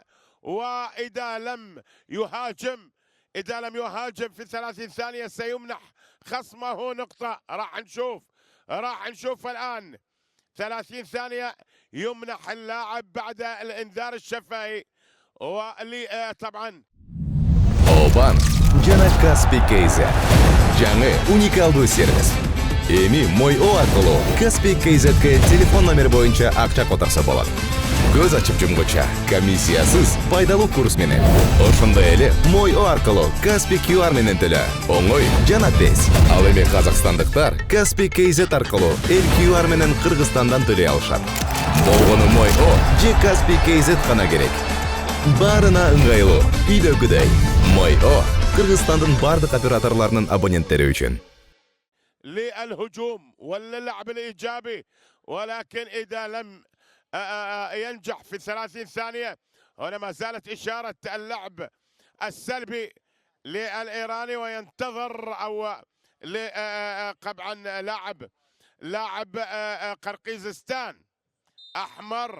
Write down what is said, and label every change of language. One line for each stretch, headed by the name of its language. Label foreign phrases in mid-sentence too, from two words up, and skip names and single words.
Arabic: وإذا لم يهاجم في 30 ثانية سيمنح خصمه نقطة. راح نشوف الآن 30 ثانية يمنح اللاعب بعد الانذار الشفهي. واللي طبعا
Kyrgyz: Oban жана Kaspi KZ жаңы уникалдуу сервис. Эми Мой.о аркылуу Kaspi KZ'ге телефон номер боюнча акча которсо болот. Көз ачып жумгуча комиссиясыз пайдалуу курс менен. Ошондой эле Мой.о аркылуу Kaspi QR менен төлө. Оңой жана тез. Ал эми казакстандыктар Kaspi KZ аркылуу эл QR менен Кыргызстандан төлөй алышат. Болгону Мой.о же Kaspi KZ гана керек. Барына ыңгайлуу, үйдөгүдөй. Мой.о Кыргызстандын бардык операторлорунун абоненттери үчүн.
Arabic: للهجوم واللعب الإيجابي، ولكن إذا لم ينجح في 30 ثانية. هنا ما زالت إشارة اللعب السلبي للإيراني، وينتظر أو طبعا لاعب قرقيزستان أحمر.